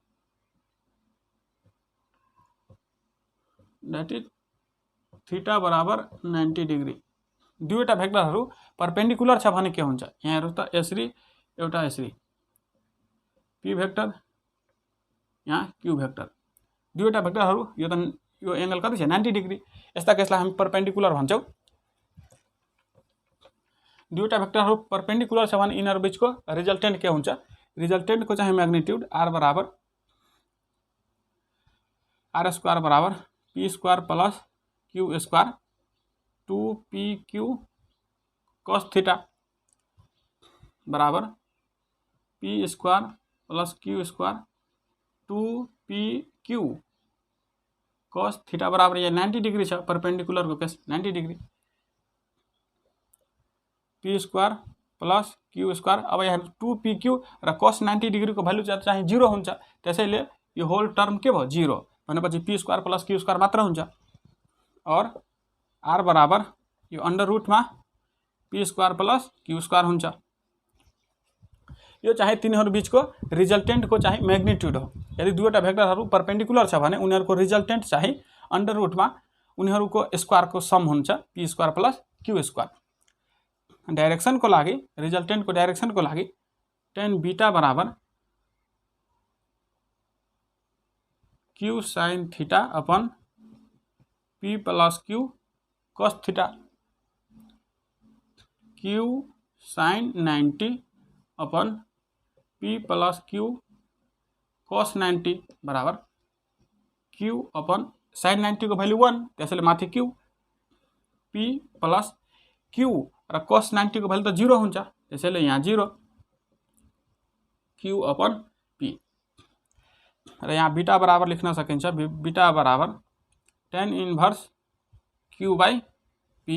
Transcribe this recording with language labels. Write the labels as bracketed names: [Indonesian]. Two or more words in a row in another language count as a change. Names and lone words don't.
[English] that is [Nepali] थीटा बराबर 90 डिग्री। दुईवटा भेक्टरहरू परपेंडिकुलर छ भने के हुन्छ यहाँ हेर्नुस् त, यसरी एउटा यसरी पी भेक्टर यहाँ [English] Q vector [Nepali] दुईवटा भेक्टरहरू यो एंगल कति छ 90 डिग्री। यस्ता केसलाई हामी परपेन्डिकुलर भन्छौँ। दुईवटा भेक्टरहरू परपेन्डिकुलर छ भने यिनीहरू बीचको रिजल्टेन्ट के हुन्छ? रिजल्टेन्टको चाहिँ [English] magnitude r [Nepali] बराबर [English] r square [Nepali] बराबर [English] p square plus q square 2pq cos theta [Nepali] बराबर [English] p square plus q square 2pq cos theta [Nepali] बराबर ये 90 डिग्री छ। परपेंडिकुलर को केस 90 डिग्री [English] p square plus q square. [Nepali] अब यहाँ 2pq र [English] cos 90 degree [Nepali] को भ्यालु चाहिँ 0 हुन्छ। त्यसैले यो [English] whole term [Nepali] के भयो 0 भनेपछि [English] p square plus q square [Nepali] मात्र हुन्छ। और r बराबर यो अंडर रूटमा [English] p square plus q square [Nepali] हुन्छ। यो चाहिँ तिनीहरू बीचको रिजल्टेन्टको चाहिँ म्याग्निट्युड हो। यदि दुईवटा भेक्टरहरू परपेन्डिकुलर छ भने उनीहरूको रिजल्टेन्ट चाहिँ अंडर रूटमा उनीहरूको स्क्वायरको सम हुन्छ [English] p square plus q square. [Nepali] डाइरेक्सनको लागि रिजल्टेन्टको डाइरेक्सनको लागि [English] tan beta [Nepali] बराबर [English] q sin theta upon p plus q cos theta q sin 90 upon p plus q cos 90 [Nepali] बराबर [English] q upon sin 90 [Nepali] को भ्यालु 1 त्यसैले माथि q [English] p plus q [Nepali] र cos 90 को भ्यालु त 0 हुन्छ त्यसैले यहाँ 0 [English] q upon p [Nepali] र यहाँ बीटा बराबर लेख्न सकिन्छ बीटा बराबर [English] tan inverse q by p.